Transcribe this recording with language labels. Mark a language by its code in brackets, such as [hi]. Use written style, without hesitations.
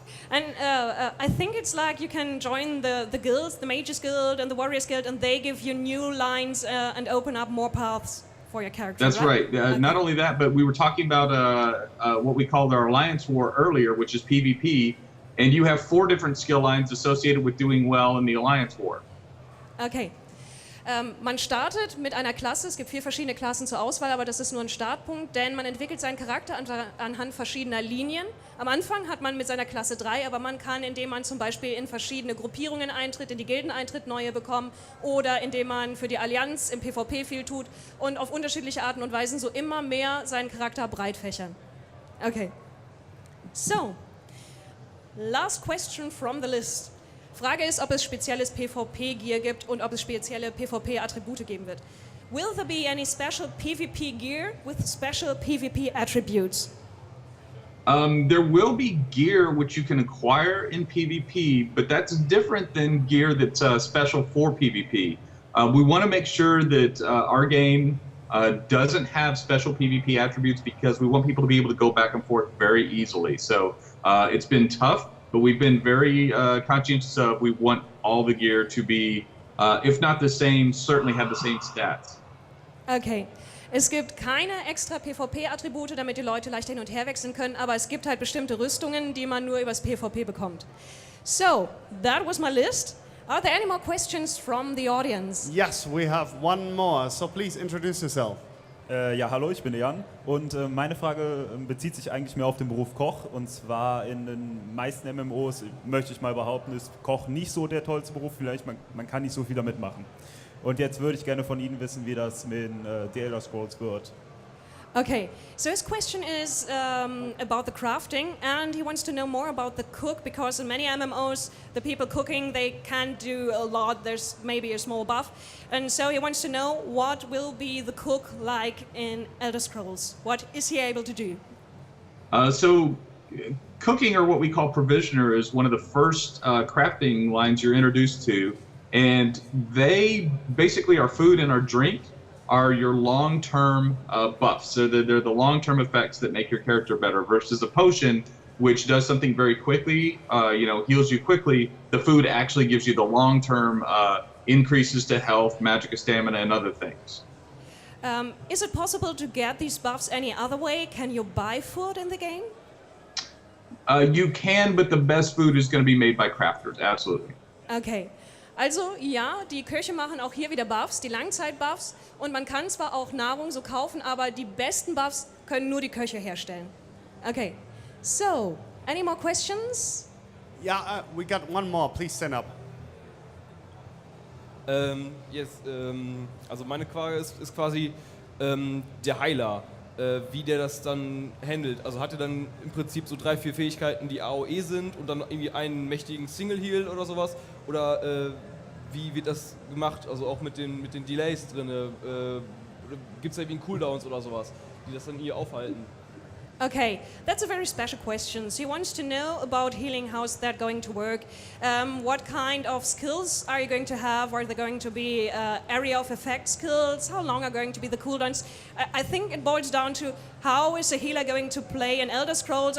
[en] And I think it's like you can join the guilds, the Mages Guild and the Warriors Guild, and they give you new lines and open up more paths for your character. That's right. Okay. Not only that, but we were talking about what we called our Alliance War earlier, which is PvP, and you have 4 different skill lines associated with doing well in the Alliance War. Okay. [de] Man startet mit einer Klasse, es gibt 4 verschiedene Klassen zur Auswahl, aber das ist nur ein Startpunkt, denn man entwickelt seinen Charakter anhand verschiedener Linien. Am Anfang hat man mit seiner Klasse 3, aber man kann, indem man zum Beispiel in verschiedene Gruppierungen eintritt, in die Gilden eintritt, neue bekommen oder indem man für die Allianz im PvP viel tut und auf unterschiedliche Arten und Weisen so immer mehr seinen Charakter breit fächern. [en] Okay. So, last question from the list. [de] Frage ist, ob es spezielles PvP-Gear gibt und ob es spezielle PvP-Attribute geben wird. [en] Will there be any special PvP gear with special PvP attributes? There will be gear which you can acquire in PvP, but that's different than gear that's special for PvP. We want to make sure that our game doesn't have special PvP attributes because we want people to be able to go back and forth very easily. So it's been tough. But we've been very conscientious of we want all the gear to be, if not the same, certainly have the same stats. Okay. [de] Es gibt keine extra PvP-Attribute, damit die Leute leicht hin und her wechseln können, aber es gibt halt bestimmte Rüstungen, die man nur übers PvP bekommt. [en] So, that was my list. Are there any more questions from the audience? Yes, we have one more, so please introduce yourself. [de] Ja, hallo, ich bin der Jan und meine Frage bezieht sich eigentlich mehr auf den Beruf Koch, und zwar in den meisten MMOs, möchte ich mal behaupten, ist Koch nicht so der tollste Beruf, vielleicht man kann nicht so viel damit machen. Und jetzt würde ich gerne von Ihnen wissen, wie das mit The Elder Scrolls wird. [en] Okay, so his question is about the crafting, and he wants to know more about the cook, because in many MMOs, the people cooking, they can't do a lot, there's maybe a small buff, and so he wants to know what will be the cook like in Elder Scrolls. What is he able to do? So cooking, or what we call provisioner, is one of the first crafting lines you're introduced to, and they basically our food and our drink are your long-term buffs. So they're the long-term effects that make your character better, versus a potion, which does something very quickly, heals you quickly. The food actually gives you the long-term increases to health, magic, stamina, and other things. Is it possible to get these buffs any other way? Can you buy food in the game? You can, but the best food is going to be made by crafters, absolutely. Okay. [de] Also ja, die Köche machen auch hier wieder Buffs, die Langzeit-Buffs, und man kann zwar auch Nahrung so kaufen, aber die besten Buffs können nur die Köche herstellen. [en] Okay, so, any more questions? Yeah, we got one more, please stand up. [de] Yes, also meine Frage ist quasi der Heiler, wie der das dann handelt. Also hat er dann im Prinzip so 3, 4 Fähigkeiten, die AOE sind und dann irgendwie einen mächtigen Single-Heal oder sowas? Oder wie wird das gemacht? Also auch mit den Delays drin? Gibt es da irgendwie Cooldowns oder sowas, die das dann hier aufhalten? [en] Okay, that's a very special question. He wants to know about healing. How's that going to work? What kind of skills are you going to have? Are there going to be area of effect skills? How long are going to be the cooldowns? I think it boils down to how is a healer going to play in Elder Scrolls?